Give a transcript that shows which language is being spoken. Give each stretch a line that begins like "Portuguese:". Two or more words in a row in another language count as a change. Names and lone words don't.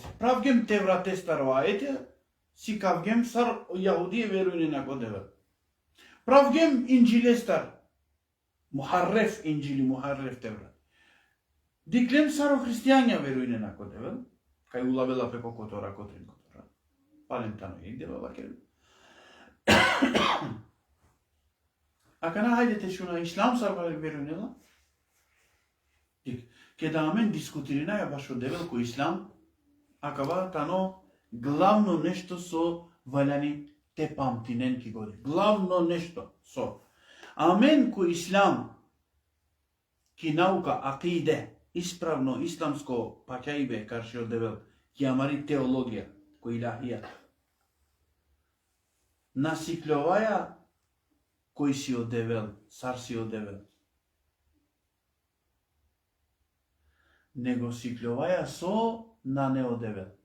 Romany: Pravgem te vrate staro ajete, si kavgem sar Jahudije verujne na godeve. Pravgem injile star. Muharref injili, muharref te vrat. Diklem saro hristijanja verujne na godeve. Kaj ulavela preko kotora, kotrin kotora. Palentano je deva vakirgem. Akana hajdete šuna islam sarvarak verujnela. Kedamen diskutirina je baš devel ko islam, akava tano glavno nešto so valjani te pamtinen ki godi. Glavno nešto so. Amen ko islam ki nauka akide, ispravno islamsko pakajbe karši od devel, ki amari teologija, ko ilahija. Nasikljovaja koji si odevel, sar si odevel. Nego sikljovaja so na ne odevel.